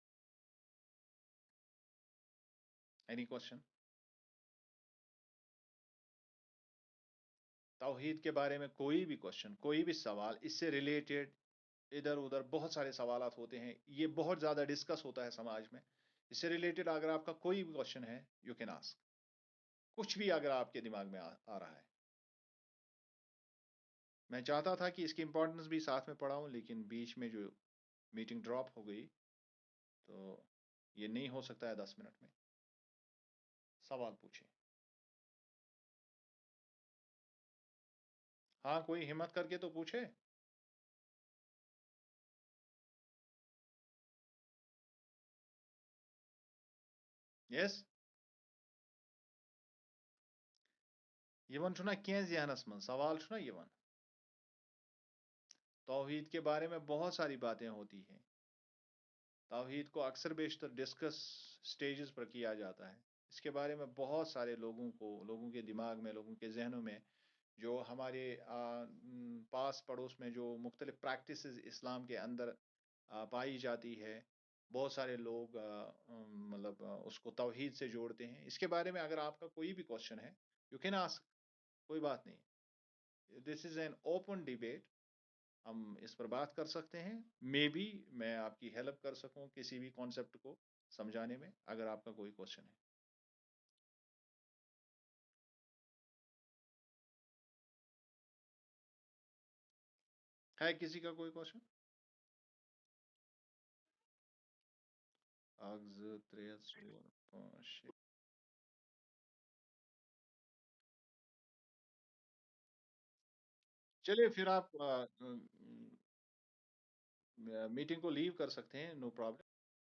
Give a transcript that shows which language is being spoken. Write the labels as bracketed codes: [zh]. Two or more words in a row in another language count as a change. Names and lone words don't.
[en] any question? [ur] توحید کے بارے میں کوئی بھی کوشچن، کوئی بھی سوال اس سے ریلیٹڈ. ادھر ادھر بہت سارے سوالات ہوتے ہیں، یہ بہت زیادہ ڈسکس ہوتا ہے سماج میں. اس سے ریلیٹڈ اگر آپ کا کوئی بھی کوشچن ہے، [en] you can ask. [ur] کچھ بھی اگر آپ کے دماغ میں آ رہا ہے. میں چاہتا تھا کہ اس کی امپورٹنس بھی ساتھ میں پڑھاؤں، لیکن بیچ میں جو [en] meeting drop [ur] ہو گئی، تو یہ نہیں ہو سکتا ہے 10 منٹ میں. سوال پوچھیں. ہاں، کوئی ہمت کر کے تو پوچھے. یس. [ks] چھُنا کینٛہہ ذہنس من سوال چھُنا یِوان. [ur] توحید کے بارے میں بہت ساری باتیں ہوتی ہیں. توحید کو اکثر بیشتر [en] discuss stages [ur] پر کیا جاتا ہے. اس کے بارے میں بہت سارے لوگوں کے دماغ میں، لوگوں کے ذہنوں میں، جو ہمارے پاس پڑوس میں جو مختلف پریکٹسز اسلام کے اندر پائی جاتی ہے، بہت سارے لوگ مطلب اس کو توحید سے جوڑتے ہیں. اس کے بارے میں اگر آپ کا کوئی بھی کوشچن ہے، [en] you can ask. [ur] کوئی بات نہیں. [en] This is an open debate. [ur] ہم اس پر بات کر سکتے ہیں. مے بی میں آپ کی ہیلپ کر سکوں کسی بھی کانسیپٹ کو سمجھانے میں، اگر آپ کا کوئی کوشچن ہے کسی کا کوئی کوشچن. [ks] اکھ زٕ ترٛےٚ ژور پانٛژھ شےٚ. [ur] چلیے پھر آپ میٹنگ کو لیو کر سکتے ہیں. [en] No problem.